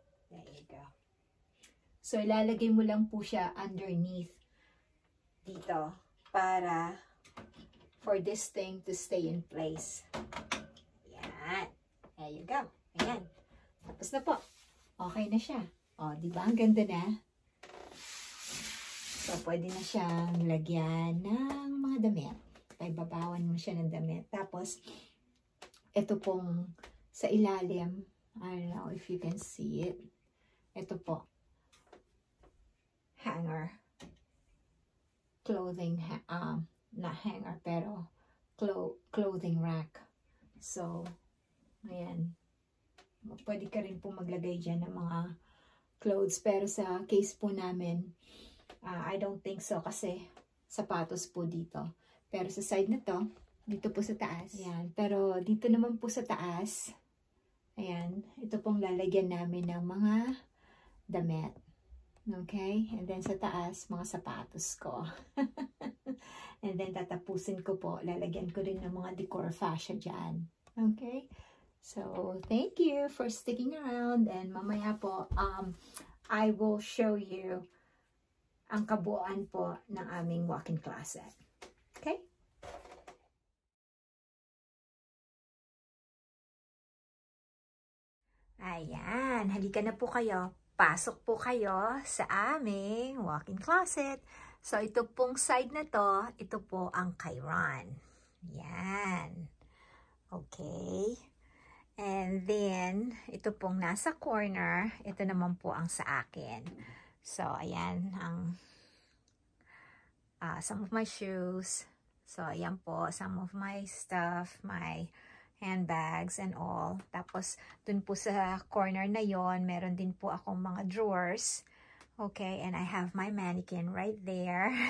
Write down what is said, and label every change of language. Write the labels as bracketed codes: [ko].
[en] There you go. So, [tl] ilalagay mo lang po siya [en] underneath dito para for this thing to stay in place. Ayan. There you go. Ayan. [tl] Tapos na po. [en] Okay na siya. [tl] O, di ba? Ang ganda na. So, pwede na siyang lagyan ng mga damit. Paibabawan mo siya ng damit. Tapos, ito pong sa ilalim. [en] I don't know if you can see it. [tl] Ito po. [en] Hanger. Clothing, not hanger, pero clothing rack. [tl] So, ayan. Pwede ka rin po maglagay dyan ng mga [en] clothes. [tl] Pero sa case po namin, [en] I don't think so [tl] kasi sapatos po dito. Pero sa side na to, dito po sa taas. Ayan. Pero dito naman po sa taas, ayan, ito pong lalagyan namin ng mga damit. Okay? [en] And then [tl] sa taas, mga sapatos ko. And then tatapusin ko po, lalagyan ko rin ng mga decor fascia dyan. [en] Okay? So, thank you for sticking around. And [tl] mamaya po, [en] I will show you [tl] ang kabuuan po ng aming [en] walk-in closet. Okay? [tl] Ayan, halika na po kayo. Pasok po kayo sa aming walk-in closet. So, ito pong side na to, ito po ang kay Ron. Yan. Okay. And then, ito pong nasa corner, ito naman po ang sa akin. So, ayan, ang [en] some of my shoes. [tl] So, ayan po, [en] some of my stuff, my handbags and all. [tl] Tapos, dun po sa corner na yon, meron din po akong mga [en] drawers. Okay, and I have my mannequin right there.